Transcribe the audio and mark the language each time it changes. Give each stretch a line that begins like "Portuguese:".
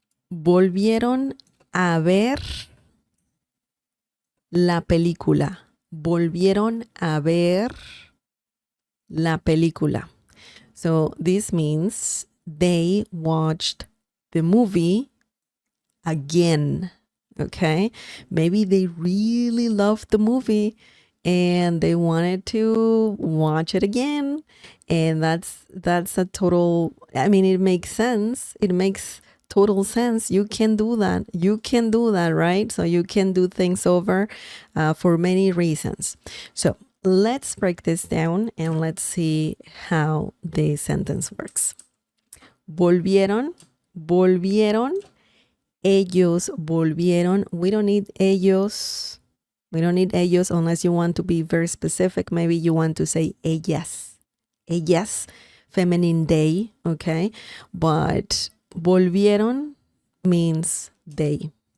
Spanish: Volvieron a ver la película. Volvieron a ver la película.
English: So this means they watched the movie again. Okay, maybe they really loved the movie and they wanted to watch it again, and that's a total, I mean, it makes sense. It makes total sense. You can do that. You can do that, right? So you can do things over for many reasons. So let's break this down and let's see how the sentence works.
Spanish: Volvieron, volvieron, ellos volvieron.
English: We don't need ellos. We don't need ellos unless you want to be very specific. Maybe you want to say ellas. Ellas, feminine they, okay? But volvieron means they.